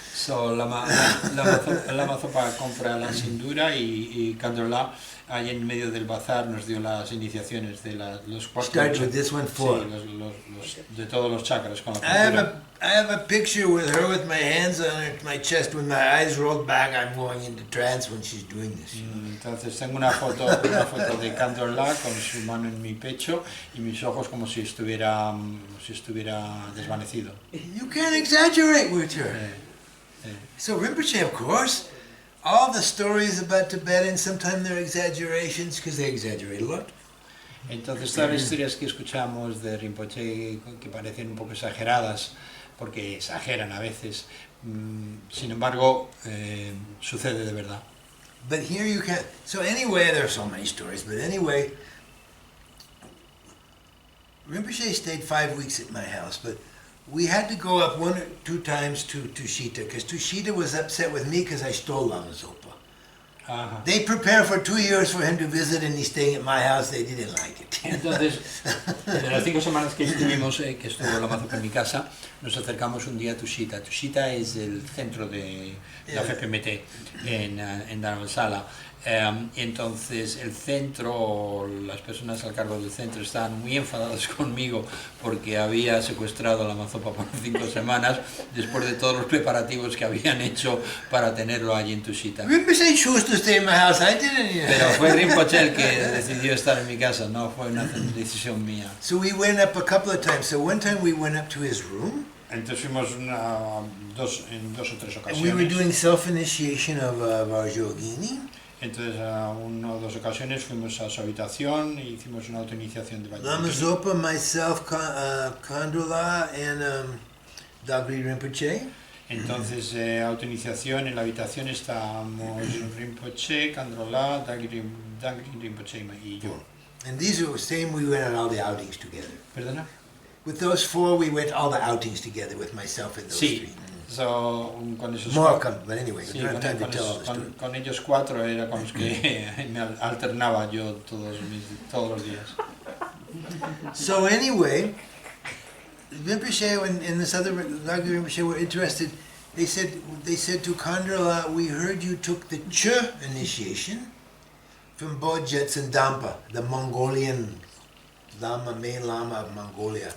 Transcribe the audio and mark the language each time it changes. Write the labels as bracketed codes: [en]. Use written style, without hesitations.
[es] So Lama Zopa compra la sindura y Kandrila ahí en medio del bazar nos dio las iniciaciones de los 4. [en] Start with this one, 4. [es] Sí, de todos los chakras con la pintura. [en] I have a picture with her with my hands on my chest, with my eyes rolled back. I'm going into trance when she's doing this. [es] Entonces tengo una foto de Kandrila con su mano en mi pecho y mis ojos como si estuviera desvanecido. [en] You can't exaggerate with her. So Rinpoche, of course, all the stories about Tibetans, sometimes they're exaggerations because they exaggerate a lot. [es] Entonces todas las historias que escuchamos de Rinpoche que parecen un poco exageradas, porque exageran a veces, sin embargo, sucede de verdad. [en] But here you can. So anyway, there are so many stories. But anyway, Rinpoche stayed 5 weeks at my house, but we had to go up 1 or 2 times to Tushita because Tushita was upset with me because I stole Lama Zopa. They prepared for 2 years for him to visit, and he's staying at my house. They didn't like it. [es] Entonces, de las 5 semanas que estuvimos, que estuvo Lama Zopa en mi casa, nos acercamos un día a Tushita. Tushita es el centro de la FPMT en Dharamsala. Entonces el centro, las personas al cargo del centro estaban muy enfadadas conmigo porque había secuestrado a Lama Zopa por 5 semanas después de todos los preparativos que habían hecho para tenerlo allí en Tushita. [en] Rinpoche chose to stay in my house. I didn't. [es] Pero fue Rinpoche el que decidió estar en mi casa, no fue una decisión mía. [en] So we went up a couple of times. So one time we went up to his room. [es] Entonces fuimos en 2 o 3 ocasiones. [en] And we were doing self-initiation of our yogini. [es] Entonces, a 1 o 2 ocasiones fuimos a su habitación e hicimos una autoiniciación de Valle. [en] Lama Zopa, myself, Kandrila, and Dagri Rinpoche. [es] Entonces, autoiniciación en la habitación estábamos Rinpoche, Kandrila, Dagri Rinpoche y yo. [en] And these are the same, we went on all the outings together. [es] ¿Perdona? [en] With those 4, we went all the outings together with myself and those 3. [es] So, con esos [en] More come, but anyway, we [es] sí, [en] don't have time to tell all the story. [es] con ellos 4 era con los que me alternaba yo todos los días. [en] So anyway, Rinpoche and this other Dagri Rinpoche were interested. They said to Kandrila, we heard you took the Ch initiation from Bodjets and Dampa, the Mongolian Lama, main Lama of Mongolia.